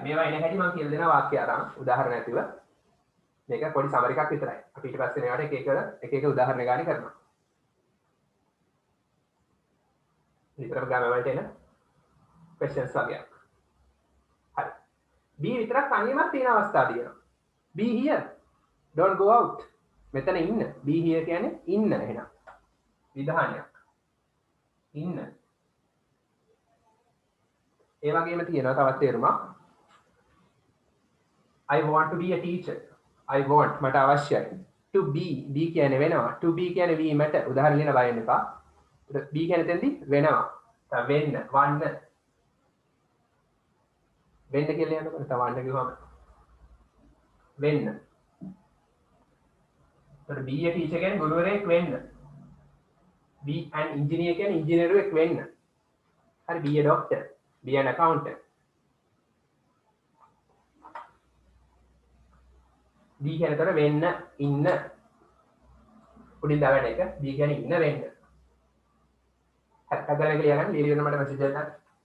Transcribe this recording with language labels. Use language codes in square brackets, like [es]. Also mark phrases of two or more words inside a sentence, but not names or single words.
[si] මේවා එන හැටි මම කියලා දෙනවා වාක්‍ය අරන් උදාහරණ ඇතුව. මේක පොඩි සමරි එකක් විතරයි. අපි ඊට පස්සේ මේවට එක එක උදාහරණ ගානේ කරනවා. විතරම ගාම වලට එන questions වගේක්. හරි. be විතරක් තනියම තියෙන අවස්ථා තියෙනවා. [en] be here. don't go out. [si] මෙතන ඉන්න. [en] be here [si] කියන්නේ ඉන්න එහෙනම්. විධානයක්. ඉන්න. ඒ වගේම තියෙනවා තවත් තේරුමක්. [en] I want to be a teacher. I want [si] මට අවශ්‍යයි. [en] to be [si] කියන්නේ වෙනවා. [en] to be [si] කියන්නේ වීමට උදාහරණ ලියන බය වෙන්න එපා. be කියන්නේ තෙන්දි වෙනවා. වෙන්න, වන්න. වෙන්න කියලා ලියන්නකො. නැත්නම් වන්න කිව්වම වෙන්න. [en] be a teacher [si] කියන්නේ ගුරුවරයෙක් වෙන්න. [en] be an engineer [si] කියන්නේ ඉංජිනේරුවෙක් වෙන්න. හරි. [en] be a doctor. be an accountant. [si] be කියනතර වෙන්න, ඉන්න. උඩින් දාගන්න එක be කියන්නේ ඉන්න වෙන්න. හරි. අදලා එක ලියගන්න. ලියලා මට මැසේජ් එකක් දාන්න.